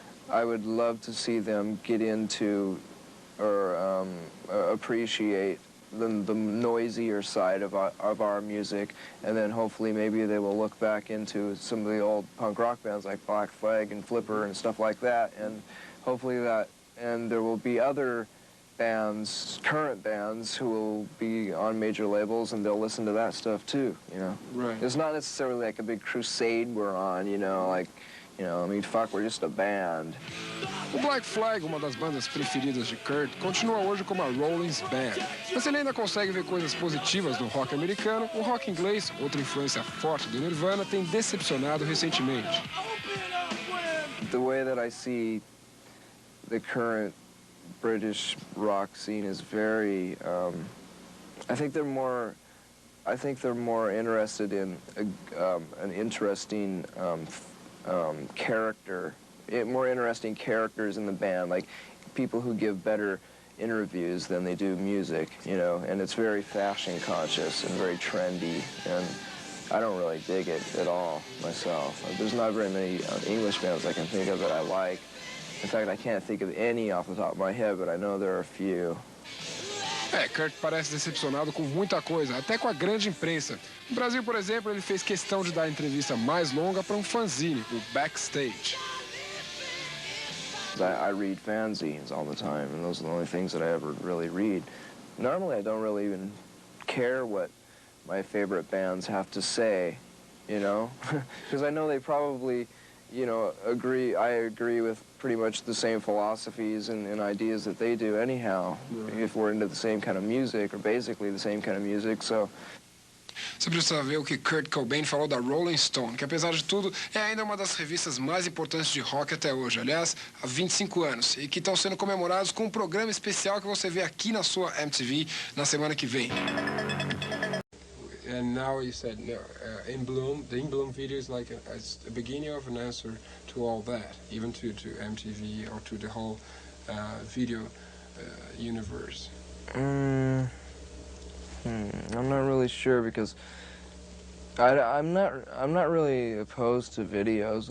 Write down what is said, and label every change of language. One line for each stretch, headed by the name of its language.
English: I would love to see them get into or appreciate the noisier side of our music, and then hopefully maybe they will look back into some of the old punk rock bands like Black Flag and Flipper and stuff like that, and hopefully and there will be other bands, current bands, who will be on major labels, and they'll listen to that stuff too, you know. Right. It's not necessarily like a big crusade we're on, you know, like, you know, I mean, fuck, we're just a band.
Portuguese: O Black Flag, uma das bandas preferidas de Kurt, continua hoje como a Rollins Band. Mas ele ainda consegue ver coisas positivas no rock americano. O rock inglês, outra influência forte do Nirvana, tem decepcionado recentemente.
English: The way that I see the current British rock scene is very, I think they're more interested in an interesting character, more interesting characters in the band, like people who give better interviews than they do music, you know, and it's very fashion conscious and very trendy, and I don't really dig it at all myself. There's not very many English bands I can think of that I like. In fact, I can't think of any off the top of my head, but I know there are a few.
Portuguese: Kurt parece decepcionado com muita coisa, até com a grande imprensa. No Brasil, por exemplo, ele fez questão de dar a entrevista mais longa para um fanzine, o Backstage. I read fanzines all the time, and those are the only things that I ever really read. Normally, I don't really even care what my favorite bands have to say, you know? Because I know they probably, you know, I agree with pretty much the same philosophies and ideas that they do anyhow, if we're into the same kind of music, or basically the same kind of music, so... Você precisa ver o que Kurt Cobain falou da Rolling Stone, que apesar de tudo é ainda uma das revistas mais importantes de rock até hoje, aliás, há 25 anos, e que estão sendo comemorados com um programa especial que você vê aqui na sua MTV na semana que vem.
English: And now you said In Bloom, the In Bloom video is like a beginning of an answer to all that, even to MTV or to the whole video universe. I'm not really sure because I'm not really opposed to videos.